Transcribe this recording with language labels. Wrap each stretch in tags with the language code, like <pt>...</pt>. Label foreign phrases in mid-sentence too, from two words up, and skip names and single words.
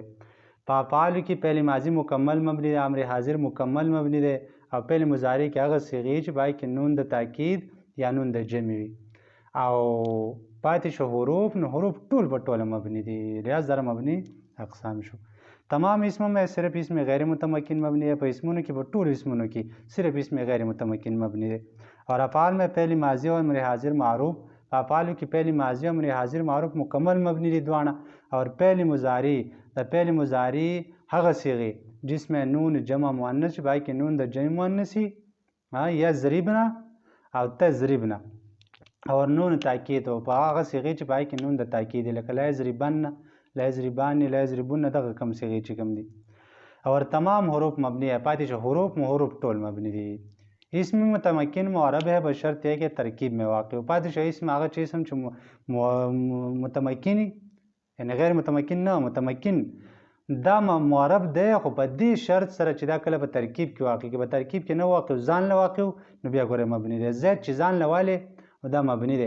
<ps>په افعالو کې فعل ماضي مکمل مبني دی، امر حاضر مکمل مبني دی او فعل مضارع کې هغه صیغې چې په هغې کې نون د تاکید یا نون د جمع وي. او پاتې شو حروف. نو حروف ټول په ټوله مبني دي. لحاظ سره مبني اقسام شو.</ps> <ur>تمام اسموں میں صرف اسم غیر متمکن مبني ہے.</ur> <ps>په اسمونو کې په ټولو اسمونو کې صرف اسم غیر متمکن مبني دی.</ps> <ur>اور افعال میں فعل ماضي او امر حاضر معروف.</ur> <ps>په افعالو کې فعل ماضي او امر حاضر معروف مکمل مبني دي دواړه. اور فعل مضارع د فعل مضارع هغه صیغې</ps> <ur>جس میں نون جمع مؤنث</ur> <ps>چې په هغې کې نون د جمع مؤنث یضربنا او تضربنا اور نون تاکید او په هغه صیغې چې په هغې کې نون د تاکید دی لکه</ps> <ar>لا یضربن، لا یضربان، لا یضربون</ar> <ps>دغه کم صیغې چې کوم دي.</ps> <ur>اور تمام حروف مبني ہے.</ur> <ps>پاتې شو حروف ټول مبني دي.</ps> <ur>اسم متمکن معرب ہے بشرط ہے کہ ترکیب میں واقع ہو.</ur> <ps>پاتې شو اسم هغه چې اسم چې متمکن یعنی غیر متمکن نه متمکن دا معرب دی خو په دې شرط سره چې دا کله په ترکیب کې واقع کې. په ترکیب کې نه واقع ځان له واقع نو بیا ګوره مبني دی. زید چې ځان له والې دا مبني دی.</ps>